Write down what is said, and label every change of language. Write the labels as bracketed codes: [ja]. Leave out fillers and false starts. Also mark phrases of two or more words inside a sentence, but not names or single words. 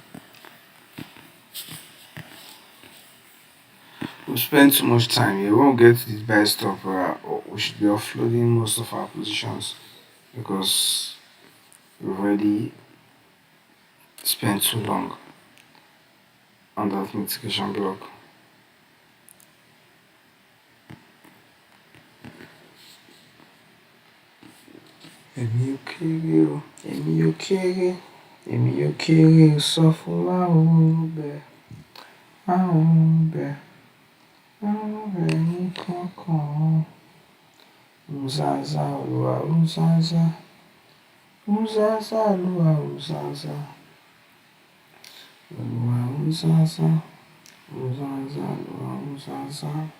[en] We spend too much time here. We won't get to this buy stop. We should be offloading most of our positions, because we've already spent too long on that mitigation block. [yo] Èmi ò kéré o, èmi ò kéré, èmi ò kéré o, sọ fún láwọn bẹ̀, láwọn bẹ̀, láwọn bẹ̀ ní kankan. Uzaza Olúwa Uzaza, Uzaza Olúwa Uzaza, Olúwa Uzaza, Uzaza Olúwa Uzaza.